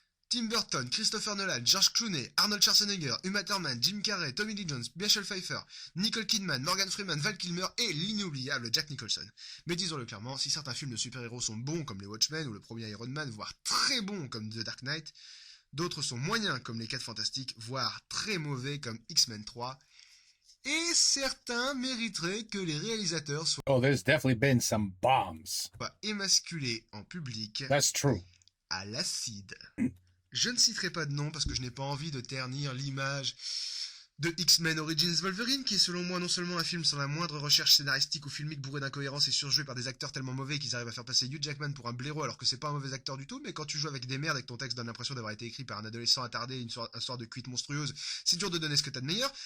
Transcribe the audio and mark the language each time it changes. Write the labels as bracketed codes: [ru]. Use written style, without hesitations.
[fr] Tim Burton, Christopher Nolan, George Clooney, Arnold Schwarzenegger, Uma Thurman, Jim Carrey, Tommy Lee Jones, Michelle Pfeiffer, Nicole Kidman, Morgan Freeman, Val Kilmer et l'inoubliable Jack Nicholson. Mais disons-le clairement, si certains films de super-héros sont bons comme les Watchmen ou le premier Iron Man, voire très bons comme The Dark Knight, d'autres sont moyens comme les 4 Fantastiques, voire très mauvais comme X-Men 3. Et certains mériteraient que les réalisateurs soient [en] there's definitely been some bombs. [fr] Émasculés en public. [en] That's true. [fr] À l'acide. Je ne citerai pas de nom parce que je n'ai pas envie de ternir l'image de X-Men Origins Wolverine, qui est selon moi non seulement un film sans la moindre recherche scénaristique ou filmique bourré d'incohérences et surjoué par des acteurs tellement mauvais qu'ils arrivent à faire passer Hugh Jackman pour un blaireau alors que c'est pas un mauvais acteur du tout, mais quand tu joues avec des merdes et que ton texte donne l'impression d'avoir été écrit par un adolescent attardé, un soir de cuite monstrueuse, c'est dur de donner ce que t'as de meilleur.